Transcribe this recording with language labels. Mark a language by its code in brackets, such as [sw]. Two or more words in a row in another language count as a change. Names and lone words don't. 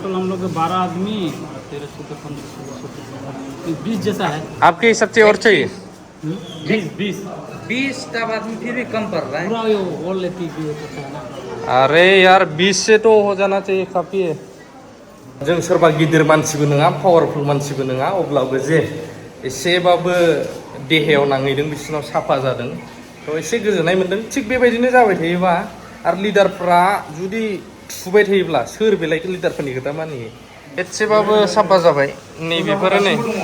[hi] टोटल हम लोग 12 आदमी 20 जैसा है आपके हिसाब से और चाहिए 20 स्टाफ आदमी फिर भी कम पड़ रहा है पूरा वो लेती भी होता है ना अरे यार 20 से तो हो जाना चाहिए काफी है [brx] जों सोरबा गिदिर मानसिबो नङा पावारफुल मानसिबो नङा अब्लाबो जे एसेबाबो देहायाव नांहैदों बिसोरनाव साफा जादों थ' एसे गोजोननाय मोन्दों थिग बेबायदिनो जाबाय थायोबा आरो लिडारफ्रा जुदि थुबाय थायोब्ला सोर बेलाय लिडारफोरनि खोथा मानियो एसेबाबो साफा जाबाय नैबेफोरो नै